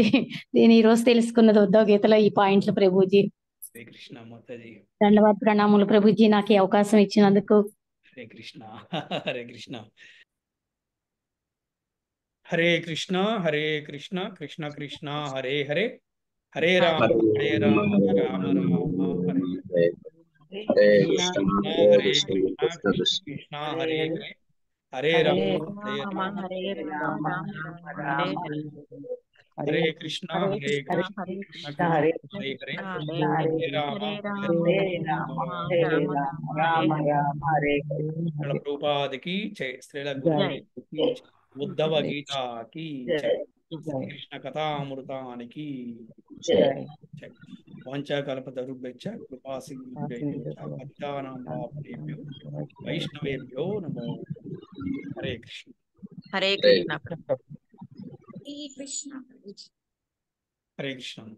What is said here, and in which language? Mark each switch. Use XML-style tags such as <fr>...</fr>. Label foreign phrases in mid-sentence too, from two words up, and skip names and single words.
<te>నేను ఈ రోజు తెలుసుకున్నది ఉద్ధవ గీతలో ఈ పాయింట్లు ప్రభుజీ. హరే కృష్ణ మాతాజీ. ధన్యవాద ప్రణాములు ప్రభుజీ నాకు ఈ అవకాశం ఇచ్చినందుకు.</te> <sa>హరే కృష్ణ. హరే కృష్ణ. హరే కృష్ణ హరే కృష్ణ కృష్ణ కృష్ణ హరే హరే, హరే రామ హరే రామ రామ రామ హరే హరే కృష్ణ హరే కృష్ణ కృష్ణ హరే హరే, హరే రామ హరే రామ హరే కృష్ణ హరే కృష్ణ హరే హరే, హరే రామ</sa> <te>శ్రీల ప్రభుపాదికి జై, శ్రీల గురుదేవుకి జై, ఉద్ధవ గీతాకి జై, కృష్ణ కథామృతానికి జై.</te> <sa>వాంఛాకల్పతరుభ్యశ్చ కృపాసింధుభ్యశ్చ పతితానాం పావనేభ్యో వైష్ణవేభ్యో నమో.</sa> <te>హరే కృష్ణ. హరే కృష్ణ. హరే కృష్ణ ప్రభుజీ. హరే కృష్ణ.</te>